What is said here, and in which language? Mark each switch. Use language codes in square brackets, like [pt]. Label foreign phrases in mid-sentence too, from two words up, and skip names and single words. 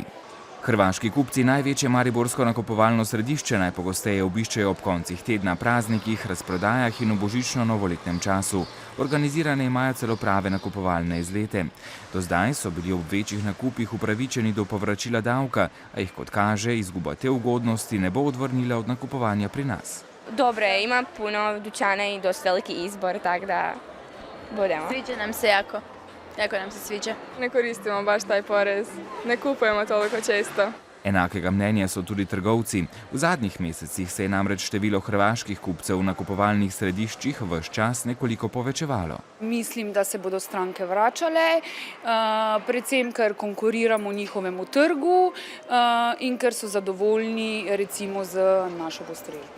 [sl] Hrvaški kupci največje mariborsko nakupovalno središče najpogosteje obiščejo ob koncih tedna, praznikih, razprodajah in v božično-novoletnem času. Organizirane imajo celo prave nakupovalne izlete. Do zdaj so bili ob večjih nakupih upravičeni do povračila davka, a jih kot kaže, izguba te ugodnosti ne bo odvrnila od nakupovanja pri nas. [hr] Dobro je, ima puno dućana i dosta veliki izbor, tako da budemo. Sviđa nam se jako. Jako nam se sviđa. Ne koristimo baš taj porez, ne kupujemo toliko često. [sl] Enakega mnenja so tudi trgovci. V zadnjih mesecih se je namreč število hrvaških kupcev v nakupovalnih središčih ves čas nekoliko povečevalo. Mislim, da se bodo stranke vračale, predvsem ker konkuriramo njihovemu trgu in ker so zadovoljni recimo z našo postrežbo.